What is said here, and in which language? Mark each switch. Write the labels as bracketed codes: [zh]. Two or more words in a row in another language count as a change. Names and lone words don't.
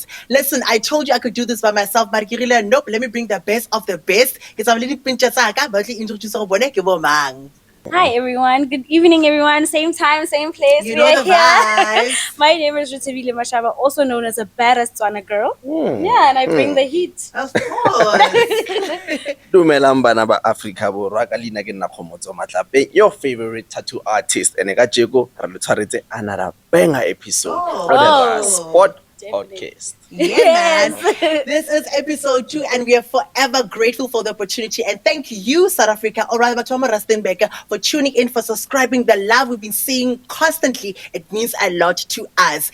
[en] Listen, I told you I could do this by myself, but nope, let me bring the best of the best. Hi everyone, good evening everyone, same time, same place, You know the vibes. My name is RTB Hotspot, also known as a badass Tswana girl. Yeah, and I bring the heat. Of course. [tn] Dumelang bana ba Africa Borwa ka leina ke nna Khomotso Matlape, [en] your favorite tattoo artist, and [tn] ka jeko re lo tshwaretse [en] another banger episode of the Spot Podcast. Yeah, man. This is episode 2, and we are forever grateful for the opportunity. And thank you, South Africa, or rather, Batoma Rustenburg, for tuning in, for subscribing. The love we've been seeing constantly, it means a lot to us.